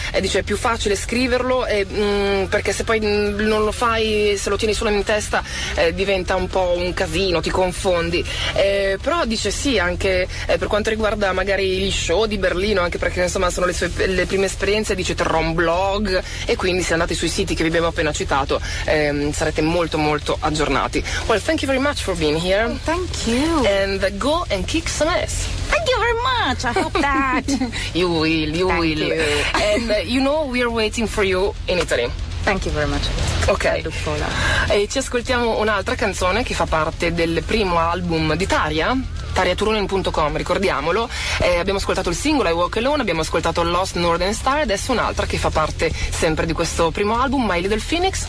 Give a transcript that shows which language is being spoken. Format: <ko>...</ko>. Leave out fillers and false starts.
<it>E dice, è più facile scriverlo, e, perché se poi non lo fai, se lo tieni solo in testa, diventa un po' un casino, ti confondi. Però dice, sì, anche per quanto riguarda magari gli show di Berlino, anche perché insomma sono le sue le prime esperienze, dice, terrò un blog. E quindi se andate sui siti che vi abbiamo appena citato, sarete molto, molto aggiornati.</it> <en>Well, thank you very much for being here. Oh, thank you. And go and kick some ass. Thank you very much. I hope that you will. You Thank will. You. And you know we are waiting for you in Italy. Thank you very much. Okay.</en> <it>E ci ascoltiamo un'altra canzone che fa parte del primo album di Tarja. TarjaTurunen.com, ricordiamolo. Abbiamo ascoltato il singolo I Walk Alone, abbiamo ascoltato Lost Northern Star, adesso un'altra che fa parte sempre di questo primo album, My Little Phoenix.</it>